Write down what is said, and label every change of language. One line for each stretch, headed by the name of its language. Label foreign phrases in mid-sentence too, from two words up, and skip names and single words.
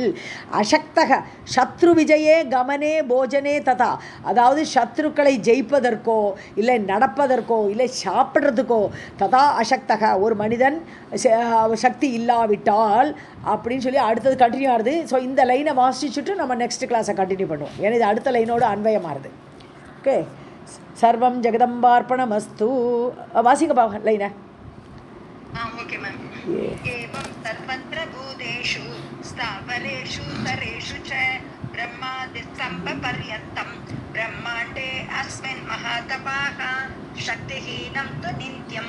Sanskrit: अशक्तकः शत्रु विजये गमने भोजने तथा,
Tamil: அதாவது சத்ருக்களை ஜெயிப்பதற்கோ இல்லை நடப்பதற்கோ இல்லை சாப்பிட்றதுக்கோ,
Sanskrit: तथा अशक्तकः,
Tamil: ஒரு மனிதன் சக்தி இல்லாவிட்டால் அப்படின்னு சொல்லி அடுத்தது கண்டினியூ ஆகுது. ஸோ இந்த லைனை வாசிச்சுட்டு நம்ம நெக்ஸ்ட் கிளாஸை கண்டினியூ பண்ணுவோம், ஏன்னா இது அடுத்த லைனோடு அன்வயமாகுது. ஓகே,
Sanskrit: सर्वं जगदम्बार्पणमस्तु.
Hindi: वासिक भाव लाइन है.
English: okay ma'am.
Sanskrit: एवं सर्वत्र भूतेषु स्थावरेषु सरेषु च ब्रह्मादिस्तम्भपर्यन्तं ब्रह्माण्डे अस्मिन् महातपाः शक्तिहीनं तु नित्यं